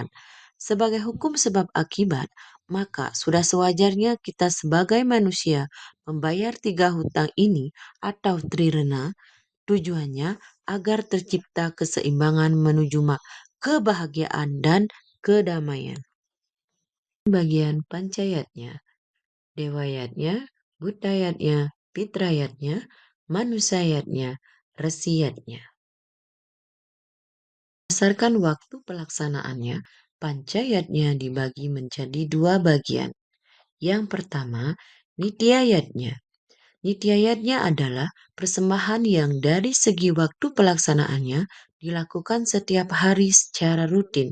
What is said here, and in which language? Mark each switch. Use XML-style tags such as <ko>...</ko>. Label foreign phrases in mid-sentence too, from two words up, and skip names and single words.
<id>Sebagai hukum sebab akibat, maka sudah sewajarnya kita sebagai manusia membayar 3 hutang ini atau trirena, tujuannya agar tercipta keseimbangan menuju kebahagiaan dan kedamaian. Bagian pancayatnya. dewayatnya, budayatnya, fitrayatnya, manusayatnya, resiyatnya. Berdasarkan waktu pelaksanaannya, pancayatnya dibagi menjadi dua bagian. Yang pertama, nityayatnya. Nityayatnya adalah persembahan yang dari segi waktu pelaksanaannya dilakukan setiap hari secara rutin.</id>